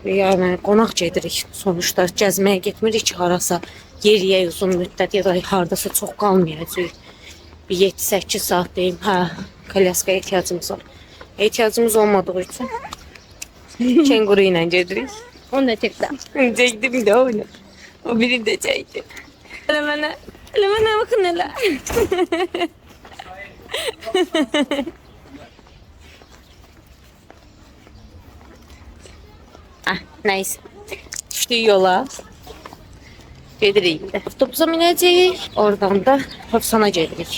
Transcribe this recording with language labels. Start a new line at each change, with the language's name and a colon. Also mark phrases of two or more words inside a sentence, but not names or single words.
Azerbaijani: Yəni qonaq gedirik sonuçta, gəzməyə getmirik ki, harasa yeriyə uzun müddət ya da hardasa çox qalmayacağıq. Bir 7-8 saat deyim, hə, kolyaskaya ehtiyacımız var. Ehtiyacımız olmadığı üçün kenguru ilə gedirik. Onu da çəkdim. Çəkdim də onu. O biri də çəkdi.
Turkish: Hele bana bakın hele. Neyse.
Azerbaijani: Düştük yola. Gedirik. Avtobusa binəcəyik. Oradan da Hafsana gedirik.